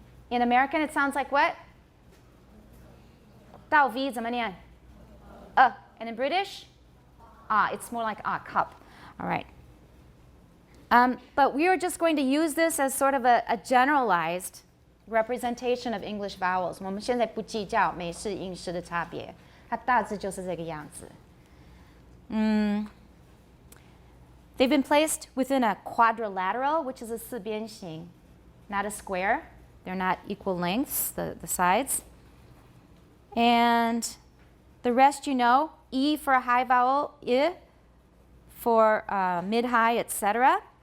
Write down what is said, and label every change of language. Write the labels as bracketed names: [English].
[English] In American, it sounds like what? [Chinese] 倒 V 怎么念? [English] And in British? It's more like cup. All right. But we are just going to use this as sort of a generalized representation of English vowels. [Chinese] 我们现在不计较美式、英式的差别，它大致就是这个样子。 [English] They've been placed within a quadrilateral, which is a 四边形, not a square. They're not equal lengths, the sides. And the rest you know, E for a high vowel, I for mid-high, etc.